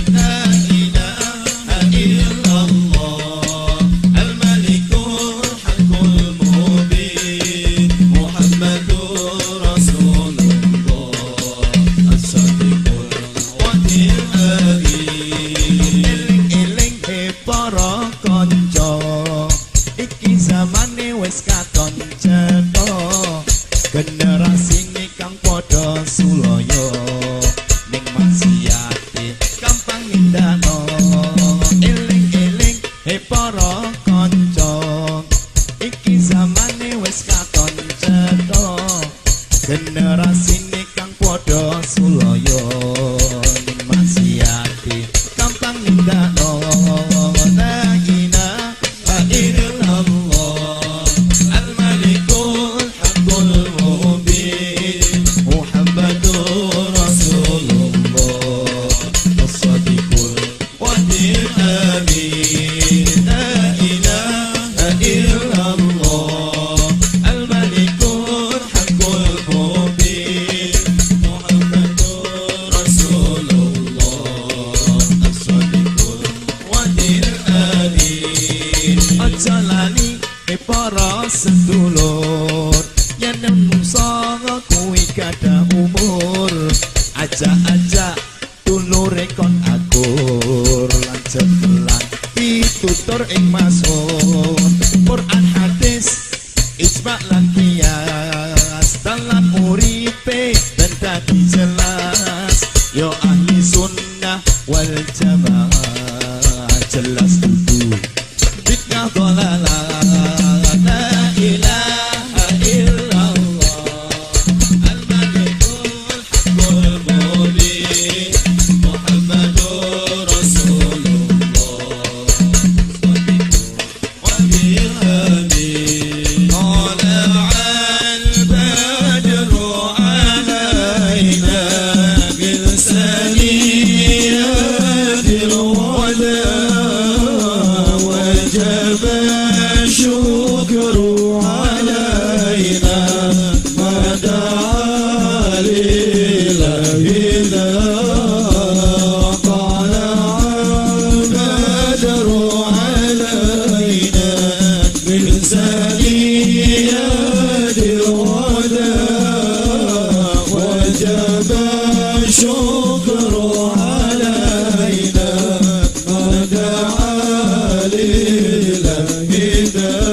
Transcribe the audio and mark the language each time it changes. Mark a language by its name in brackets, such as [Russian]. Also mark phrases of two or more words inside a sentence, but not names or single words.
[Arabic] لا إله إلا الله الملك الحق المبين محمد رسول الله الصادق الوعد الأمين. [Javanese] Eling-eling para kanca iki zamane wis katon cetha generasine kang padha sulaya ning maksiate gampang nindakno. Eling-eling para kanca iki zamane wis katon cetha generasine kang padha sulaya ning maksiate gampang nindakno. [Arabic] لا إله إلا الله الملك الحق المبين محمد رسول الله الصادق الوعد الأمين. لا إله إلا الله الملك الحق المبين محمد رسول الله الصادق الوعد الأمين. [Javanese] Aja lali para sedulur yen menungsa kuwi kada umur aja dulure kon akur lan cekelan pitutur ing masuk Quran hadis ijma' lan qiyas dalam uripe ben dadi jelas yo [Arabic] أهل السنة والجماعة [Javanese] jelas dudu [Arabic] بدعة ضلالة. لا إله إلا الله الملك الحق المبين محمد رسول الله الوعد الأمين. طلع البدر علينا بثنيات الوداع وجب الشكر علينا ما دعا لإلهنا. طلع البدر علينا من ثنيات الوداع وجب الشكر علينا ما دعا للهدى.